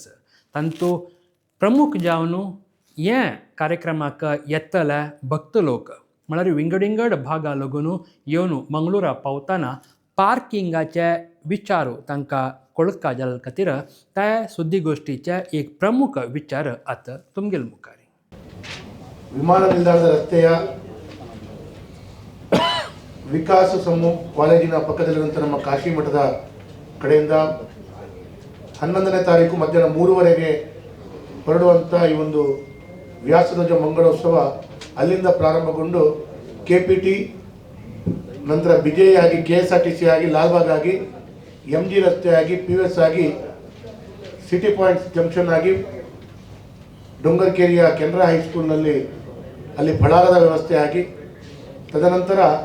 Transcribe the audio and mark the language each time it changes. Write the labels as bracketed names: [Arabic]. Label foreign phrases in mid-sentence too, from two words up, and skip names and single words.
[Konkani] तांतू प्रमुख जावन हे कार्यक्रमाक येतले भक्त लोक म्हळ्यार विंगड भागा लागून येवन मंगळुरा पावतना पार्किंगाचे विचारू तांकां कळका जाल्या खातीर त्या सुद्दी गोष्टीचे एक प्रमुख विचार आतां तुमगेल मुखार. [Kannada] ವಿಮಾನ ನಿಲ್ದಾಣದ ರಸ್ತೆಯ ವಿಕಾಸ ಸಮೂಹ ಕಾಲೇಜಿನ ಪಕ್ಕದಲ್ಲಿರುವಂಥ ನಮ್ಮ ಕಾಶಿ ಮಠದ ಕಡೆಯಿಂದ 11ನೇ ತಾರೀಕು ಮಧ್ಯಾಹ್ನ 3:30ಗೆ ಹೊರಡುವಂಥ ಈ ಒಂದು ವ್ಯಾಸಧ್ವಜ ಮಂಗಳೋತ್ಸವ ಅಲ್ಲಿಂದ ಪ್ರಾರಂಭಗೊಂಡು KPT ನಂತರ ಬಿಜೆ ಆಗಿ KSRTC ಆಗಿ ಲಾಲ್ಬಾಗ್ ಆಗಿ MG ರಸ್ತೆ ಆಗಿ PVS ಆಗಿ ಸಿಟಿ ಪಾಯಿಂಟ್ ಜಂಕ್ಷನ್ ಆಗಿ ಡೊಂಗರ್ಕೇರಿಯ ಕೆನರಾ ಹೈಸ್ಕೂಲ್ನಲ್ಲಿ ಅಲ್ಲಿ ಫಳಾರದ ವ್ಯವಸ್ಥೆ ಆಗಿ ತದನಂತರ